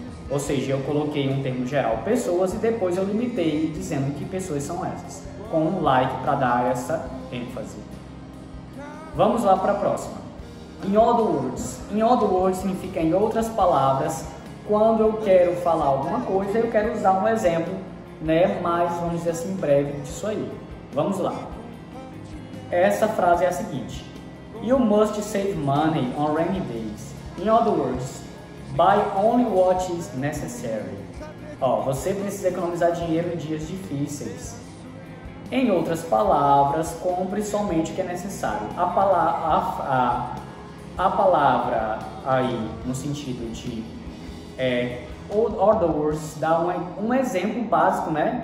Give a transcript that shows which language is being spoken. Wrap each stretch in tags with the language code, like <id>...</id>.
<pt>Ou seja, eu coloquei um termo geral pessoas e depois eu limitei dizendo que pessoas são essas, com um like para dar essa ênfase. Vamos lá para a próxima. In other words. In other words significa em outras palavras. Quando eu quero falar alguma coisa, eu quero usar um exemplo, né, mais, vamos dizer assim, breve disso aí. Vamos lá. Essa frase é a seguinte.</pt> <en>You must save money on rainy days. In other words, buy only what is necessary.</en> <pt>Ó, você precisa economizar dinheiro em dias difíceis. Em outras palavras, compre somente o que é necessário. A palavra aí, no sentido de other words, dá um exemplo básico, né?</pt>